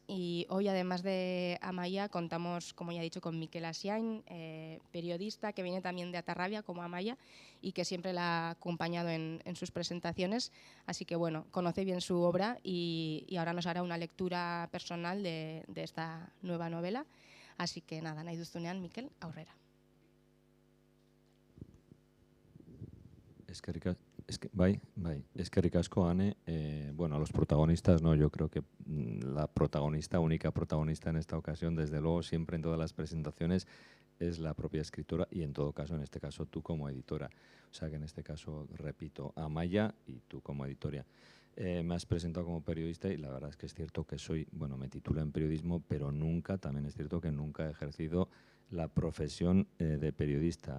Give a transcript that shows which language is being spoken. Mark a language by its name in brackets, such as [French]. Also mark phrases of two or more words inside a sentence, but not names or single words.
[Spanish] Y hoy, además de Amaia, contamos, como ya he dicho, con Mikel Asiain, periodista que viene también de Atarrabia, como Amaia, y que siempre la ha acompañado en sus presentaciones. Así que bueno, conoce bien su obra y ahora nos hará una lectura personal de esta nueva novela. Así que nada, [Basque] nahi duzunean, Mikel, aurrera. Eskerrik asko, Ane. [Spanish] Bueno, a los protagonistas, no, yo creo que la protagonista, única protagonista en esta ocasión, desde luego, siempre en todas las presentaciones, es la propia escritora y en todo caso, en este caso, tú como editora. O sea que en este caso, repito, Amaia y tú como editora. Me has presentado como periodista y la verdad es que es cierto que me titulo en periodismo, pero también es cierto que nunca he ejercido la profesión de periodista.